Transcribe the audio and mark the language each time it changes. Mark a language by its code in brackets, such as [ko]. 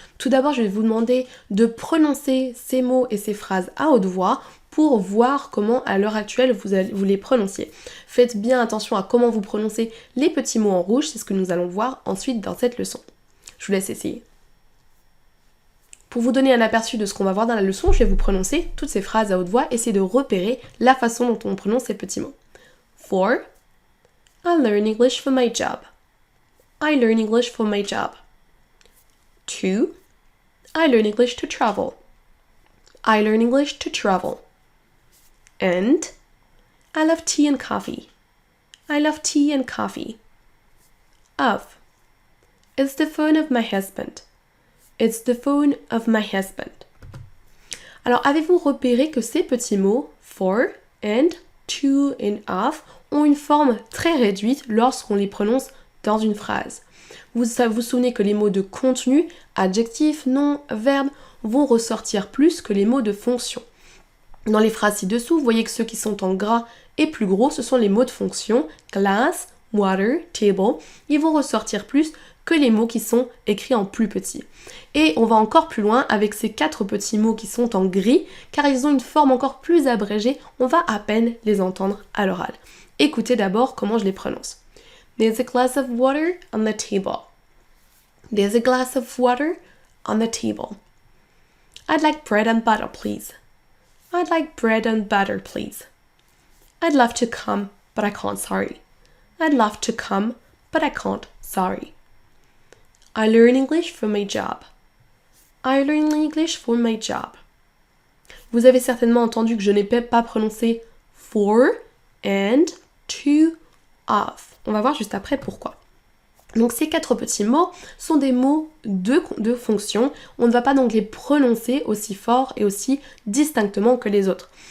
[fr] Tout d'abord, je vais vous demander de prononcer ces mots et ces phrases à haute voix pour voir comment à l'heure actuelle vous les prononciez. Faites bien attention à comment vous prononcez les petits mots en rouge, c'est ce que nous allons voir ensuite dans cette leçon. Je vous laisse essayer. Pour vous donner un aperçu de ce qu'on va voir dans la leçon, je vais vous prononcer toutes ces phrases à haute voix, essayez de repérer la façon dont on prononce ces petits mots. [en] For, I learn English for my job. I learn English for my job. To, I learn English to travel. I learn English to travel. And, I love tea and coffee. I love tea and coffee. Of, it's the phone of my husband. It's the phone of my husband. [fr] Alors, avez-vous repéré que ces petits mots, [en] for, and, to, and of, [fr] ont une forme très réduite lorsqu'on les prononce dans une phrase? Vous vous souvenez que les mots de contenu, adjectif, nom, verbe, vont ressortir plus que les mots de fonction. Dans les phrases ci-dessous, vous voyez que ceux qui sont en gras et plus gros, ce sont les mots de fonction, [en] glass, water, table. [fr] Ils vont ressortir plus que les mots qui sont écrits en plus petit. Et on va encore plus loin avec ces 4 petits mots qui sont en gris, car ils ont une forme encore plus abrégée, on va à peine les entendre à l'oral. Écoutez d'abord comment je les prononce. [en] There's a glass of water on the table. There's a glass of water on the table. I'd like bread and butter, please. I'd like bread and butter, please. I'd love to come, but I can't, sorry. I'd love to come, but I can't, sorry. I learn English for my job. I learn English for my job. [fr] Vous avez certainement entendu que je n'ai pas prononcé [en] for, and, to, of. [fr] On va voir juste après pourquoi. Donc ces 4 petits mots sont des mots de fonction. On ne va pas donc les prononcer aussi fort et aussi distinctement que les autres.